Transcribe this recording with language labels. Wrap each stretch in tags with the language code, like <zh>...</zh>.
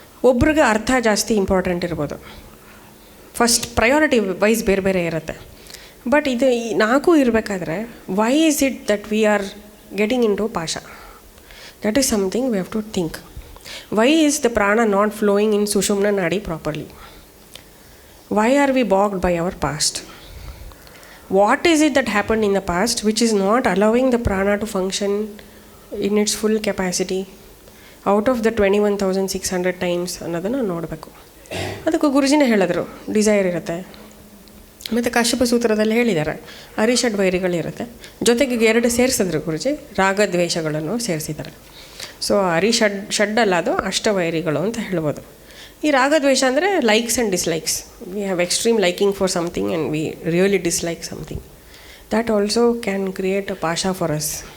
<kn>ಒಬ್ರಿಗೆ ಅರ್ಥ ಜಾಸ್ತಿ ಇಂಪಾರ್ಟೆಂಟ್ ಇರ್ಬೋದು, ಫಸ್ಟ್ ಪ್ರಯಾರಿಟಿ ವೈಸ್ ಬೇರೆ ಬೇರೆ ಇರುತ್ತೆ. ಬಟ್ ಇದು ಈ 4 ಇರಬೇಕಾದ್ರೆ</kn> <en>Why is it that we are getting into pasha? That is something we have to think. Why is the prana not flowing in sushumna nadi properly? Why are we bogged by our past? What is it that happened in the past which is not allowing the prana to function in its full capacity out of the 21,600 times</en> <kn>ಅನ್ನೋದನ್ನು ನೋಡಬೇಕು. ಅದಕ್ಕೂ ಗುರುಜಿನೇ ಹೇಳಿದ್ರು, desire ಇರುತ್ತೆ. ಮತ್ತು ಕಶ್ಯಪ ಸೂತ್ರದಲ್ಲಿ ಹೇಳಿದ್ದಾರೆ ಅರಿಷಡ್ ವೈರಿಗಳಿರುತ್ತೆ. ಜೊತೆಗೆ 2 ಸೇರಿಸಿದ್ರು ಗುರುಜಿ, ರಾಗದ್ವೇಷಗಳನ್ನು ಸೇರಿಸಿದ್ದಾರೆ. So ಷಡ್ಡಲ್ಲ, ಅದು ಅಷ್ಟವೈರಿಗಳು ಅಂತ ಹೇಳ್ಬೋದು. ಈ ರಾಗದ್ವೇಷ ಅಂದರೆ</kn> <en>Likes and dislikes. We have extreme liking for something and we really dislike something. That also can create a pasha for us.</en>